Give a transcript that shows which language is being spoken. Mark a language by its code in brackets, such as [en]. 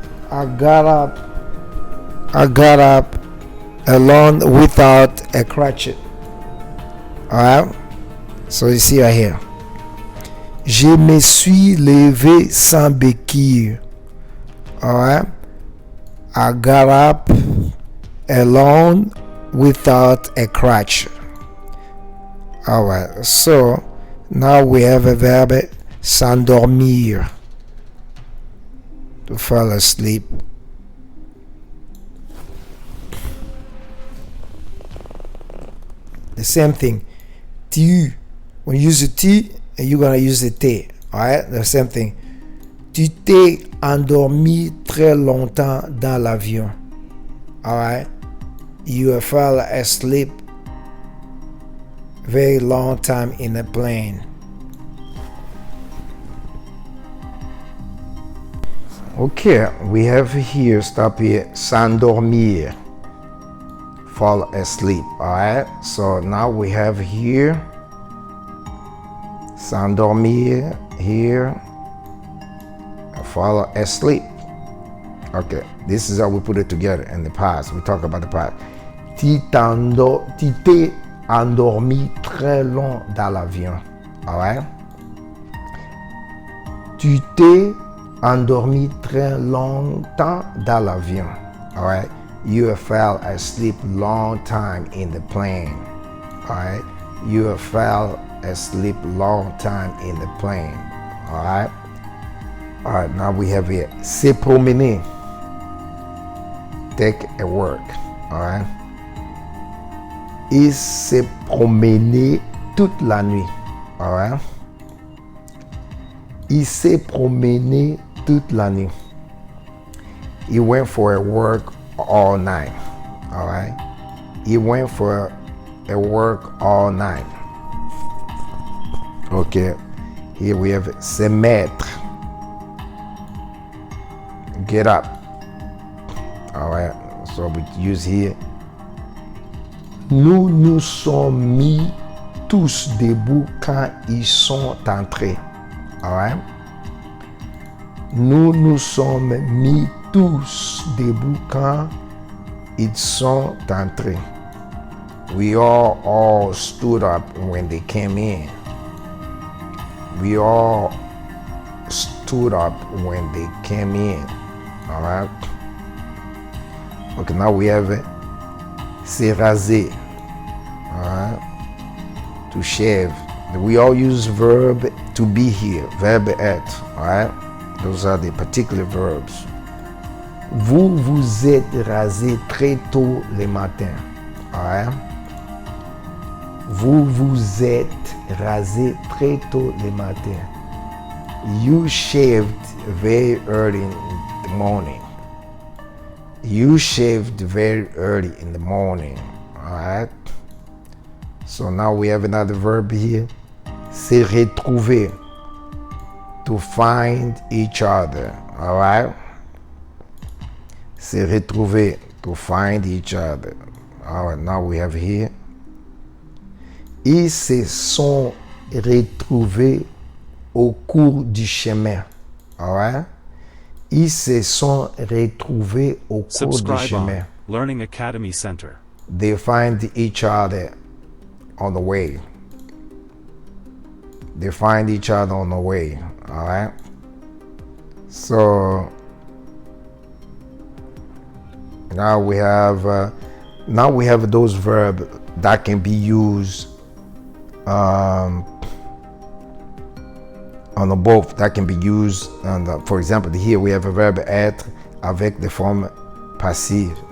[en] I got up alone without a crutch. Alright? So you see right here. [fr] Je me suis levé sans béquille. [en] Alright? I got up alone without a crutch. Alright, so now we have a verb s'endormir, to fall asleep. The same thing. Tu. When you use the tu, you're gonna use the te. Alright, the same thing. [fr] Tu t'es endormi très longtemps dans l'avion. [en] Alright, you fell asleep very long time in the plane. Okay, we have here, stop here, s'endormir, fall asleep. Alright, so now we have here s'endormir, here, fall asleep. Okay, this is how we put it together in the past. We talk about the past. [fr] Tu t'es endormi très long dans l'avion. [en] Alright? [fr] Tu t'es endormi très longtemps dans l'avion. [en] Alright? You fell asleep long time in the plane. Alright? You fell asleep long time in the plane. Alright? Alright, now we have here. [fr] Se promener. [en] Take a walk. Alright? [fr] Il s'est promené toute la nuit. [en] Alright? [fr] Il s'est promené toute la nuit. [en] He went for a walk all night. Alright? He went for a walk all night. Okay. Here we have se mettre. Get up. Alright. So we use here. [fr] Nous nous sommes mis tous debout quand ils sont entrés. [en] Alright? [fr] Nous nous sommes mis tous debout quand ils sont entrés. [en] We all stood up when they came in. We all stood up when they came in. Alright? Okay, now we have se raser. Alright? To shave. We all use verb to be here. Verbe être. Alright? Those are the particular verbs. [fr] Vous vous êtes rasé très tôt le matin. [en] Alright? [fr] Vous vous êtes rasé très tôt le matin. [en] You shaved very early in the morning. You shaved very early in the morning. Alright? So now we have another verb here. [fr] Se retrouver. [en] To find each other. Alright? [fr] Se retrouver. [en] To find each other. Alright, now we have here. [fr] Ils se sont retrouvés au cours du chemin. [en] Alright? [fr] Ils se sont retrouvés au cours du chemin. [en] Learning Academy Center. They find each other on the way. They find each other on the way. Alright? So now we have those verbs that can be used on the both, that can be used on the, for example, here we have a verb [fr] être avec [en] the form passive.